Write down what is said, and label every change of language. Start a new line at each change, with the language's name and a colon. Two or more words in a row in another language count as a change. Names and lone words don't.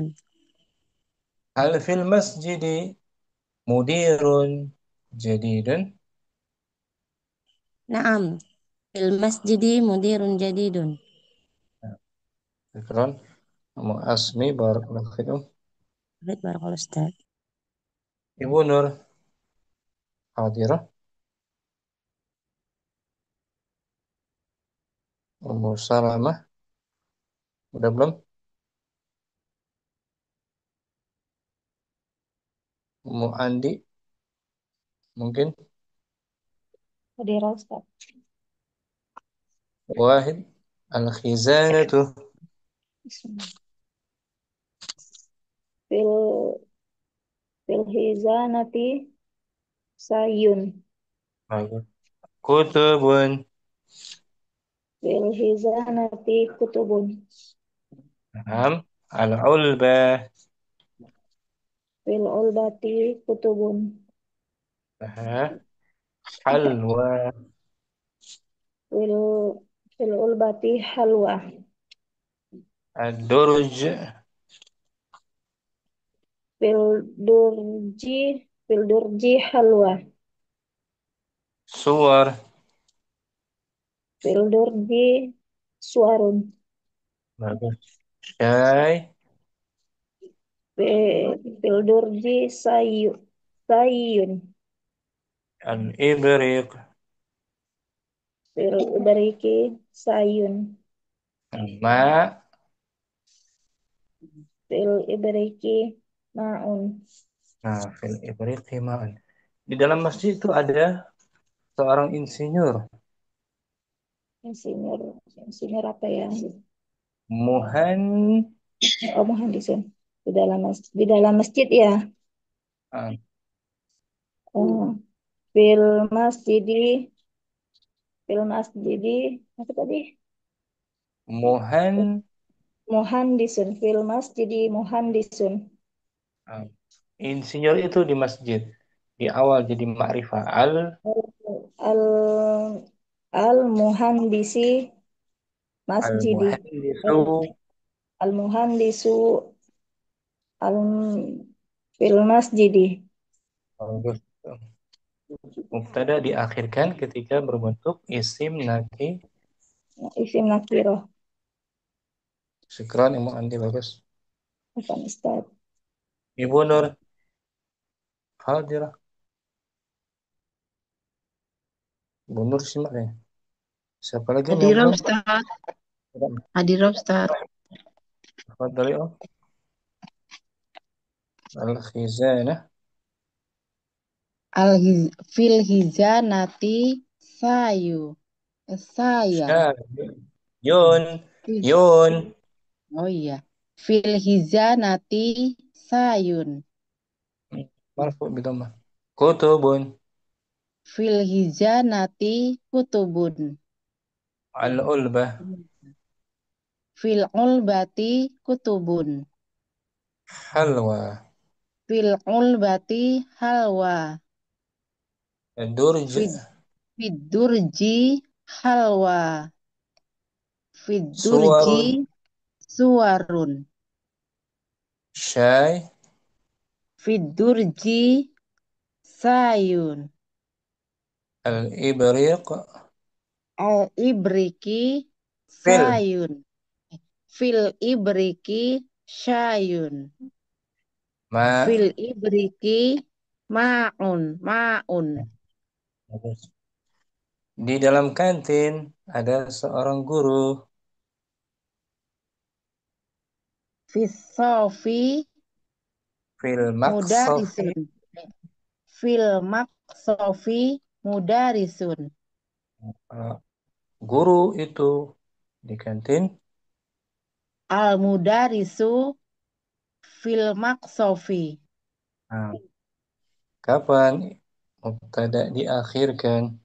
Arabic: هل في المسجد مدير جديد. Naam. في المسجد مدير جديد. Syukran. معاصمي بارك الله فيكم. بارك الله أستاذ.
Indonesian: Ibu Nur hadirah. Ummu Salamah udah belum? Ummu Andi mungkin.
Arabic: حاضرة أستاذ. واحد الخزانة. بسم الله في في الخزانة شاي. Bagus. كتب. في الخزانة كتب. نعم العلبة. في العلبة كتب. Halwa. في في العلبة حلوى. Ad-durj. في الدرج في الدرج حلوى. Suwar. في الدرج صور. Bagus. Syai. في الدرج شاي. Al-ibriq. في الإبريق شاي. Ma. في الإبريق ماء. Nah, في الإبريق ماء.
Indonesian: Di dalam masjid itu ada seorang insinyur. Insinyur apa ya?
Arabic: Muhan.
Indonesian: Oh, muhandisun. Di dalam masjid ya. Ah,
Arabic: Oh, في المسجد في المسجد
Indonesian: apa tadi?
Arabic: Muhan. مهندس في المسجد مهندس.
Indonesian: Ah, insinyur itu di masjid. Di awal jadi ma'rifah.
Arabic: ال المهندس مسجد. Al-muhandisu. المهندس ال في المسجد.
Indonesian: Bagus. Mubtada diakhirkan ketika berbentuk isim naki.
Arabic: اسم نكرة.
Indonesian: Syukran Ibu Andi, bagus. Apa Ustaz? Ibu Nur hadirah. Ibu Nur simak ya. Siapa lagi yang
Arabic: Hadirah
Indonesian: belum?
Arabic: Ustaz. حاضرة أستاذ. تفضلي Om الخزانة. في الخزانة شاي.
Indonesian: Saya. Yun.
Arabic: Fil- Yun.
Indonesian: Oh iya.
Arabic: في الخزانة شاي. مرفوع بالضمة. Kutubun. في الخزانة كتب. Al-ulbah. في العلبة كتب. Halwa. في العلبة حلوى. Durj. في الدرج حلوى. في الدرج Suwarun. suwarun. Syai. في الدرج شاي. Al-ibriq. Al-ibriki Fil. شاي في الإبريق شاي. Ma. في الإبريق ماء ماء.
Indonesian: Bagus. Di dalam kantin ada seorang guru.
Arabic: في الصف في المقصف. مدرس في المقصف مدرس. Guru itu di kantin. المدرس في المقصف.
Indonesian: Nah, kapan mubtada diakhirkan?